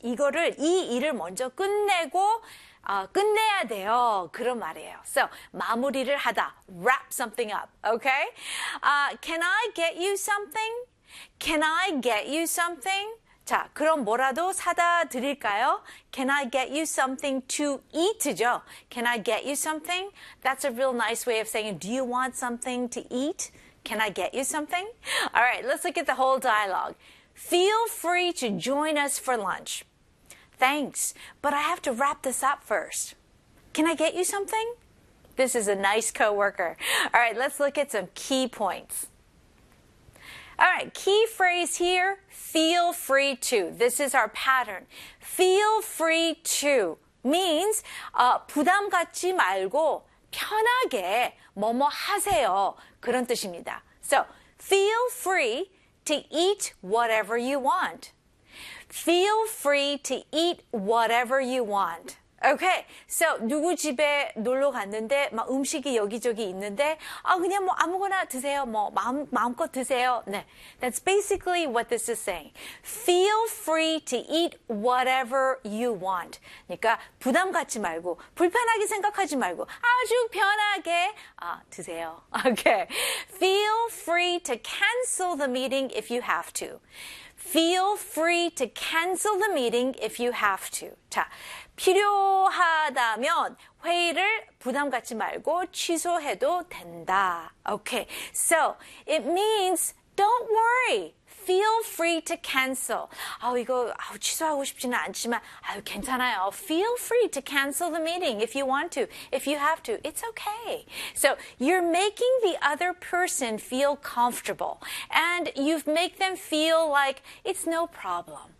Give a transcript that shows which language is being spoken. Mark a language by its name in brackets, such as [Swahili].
[Korean] 이거를 이 일을 먼저 끝내고 끝내야 돼요. 그런 말이에요. [English] So [Korean] 마무리를 하다. [English] Wrap something up. Okay? Can I get you something? Can I get you something? [Korean] 자, 그럼 뭐라도 사다 드릴까요? [English] Can I get you something to eat죠? Can I get you something? That's a real nice way of saying, do you want something to eat? Can I get you something? All right, let's look at the whole dialogue. Feel free to join us for lunch. Thanks, but I have to wrap this up first. Can I get you something? This is a nice coworker. All right, let's look at some key points. All right, key phrase here, feel free to. This is our pattern. Feel free to means [Korean] 부담 갖지 말고 편하게 뭐뭐 하세요. 그런 뜻입니다. [English] So, feel free to eat whatever you want. Feel free to eat whatever you want. [Korean] Okay, so 누구 집에 놀러 갔는데 막 음식이 여기저기 있는데 아 그냥 뭐 아무거나 드세요. 뭐 마음껏 드세요. [English] 네, that's basically what this is saying. Feel free to eat whatever you want. [Korean] 그러니까 부담 갖지 말고 불편하게 생각하지 말고 아주 편하게 드세요. [English] Okay, feel free to cancel the meeting if you have to. Feel free to cancel the meeting if you have to. [Korean] 자, 필요하다면 회의를 부담 갖지 말고 취소해도 된다. [English] Okay, so it means don't worry. Feel free to cancel. [Korean] 취소하고 싶지는 않지만 괜찮아요. [English] Feel free to cancel the meeting if you want to, if you have to. It's okay. So you're making the other person feel comfortable and you've make them feel like it's no problem.